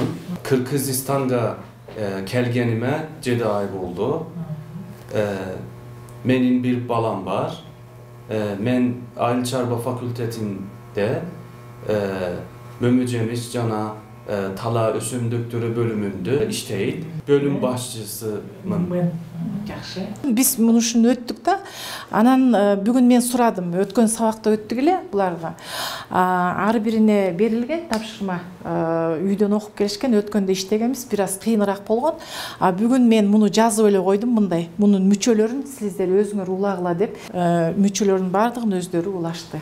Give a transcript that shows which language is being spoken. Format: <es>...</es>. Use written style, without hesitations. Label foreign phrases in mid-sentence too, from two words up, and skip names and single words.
<tr>Kırgızistan'da kelgenime 7 ay oldu.</tr> <ky>Менин бир балам бар. Мен Айыл Чарба Факультетинде Мөмөчөмүш Жана Талаа Өсүмдүктөрү бөлүмүндө иштейди. Бөлүм башчысымын. Биз муну ушуну өттүк да. Анан бүгүн мен сурадым, өткөн сабакта өттүк эле буларга. Ар бирине берилген тапшырма. Үйдөн окуп келишкен, өткөндө иштегенбиз, бир аз кыйыныраак болгон. Бүгүн мен муну жазып эле койдум мындай. Мунун мүчөлөрүн силер өзүңөр улагыла деп, мүчөлөрүнүн баардыгын өздөрү улашты.</ky>